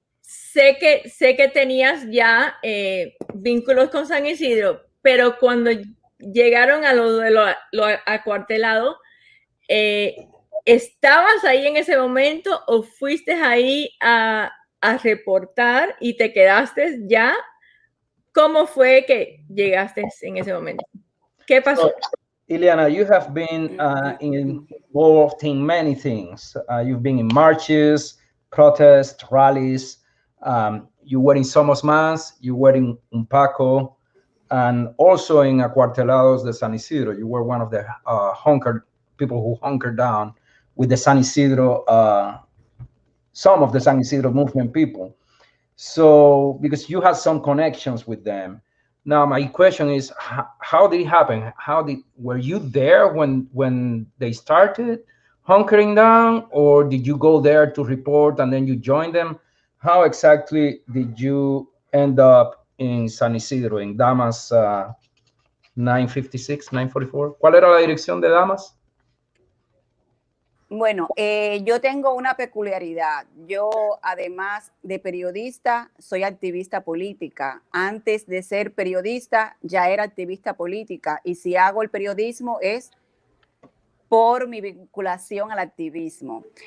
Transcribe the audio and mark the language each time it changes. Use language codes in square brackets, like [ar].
[es] Sé que tenías ya vínculos con San Isidro, pero cuando llegaron a lo acuartelado, ¿estabas ahí en ese momento o fuiste ahí a reportar y te quedaste ya? ¿Cómo fue que llegaste en ese momento? ¿Qué pasó? [en] Iliana, you have been involved in many things. You've been in marches, protests, rallies. You were in Somos Más, you were in UNPACO, and also in Acuartelados de San Isidro. You were one of the people who hunkered down with the San Isidro, some of the San Isidro movement people. So, because you had some connections with them. Now, my question is, how did it happen? Were you there when they started hunkering down, or did you go there to report and then you joined them? How exactly did you end up in San Isidro, in Damas 956, 944? [es] ¿Cuál era la dirección de Damas? Bueno, yo tengo una peculiaridad. Yo, además de periodista, soy activista política. Antes de ser periodista, ya era activista política. Y si hago el periodismo es por mi vinculación al activismo.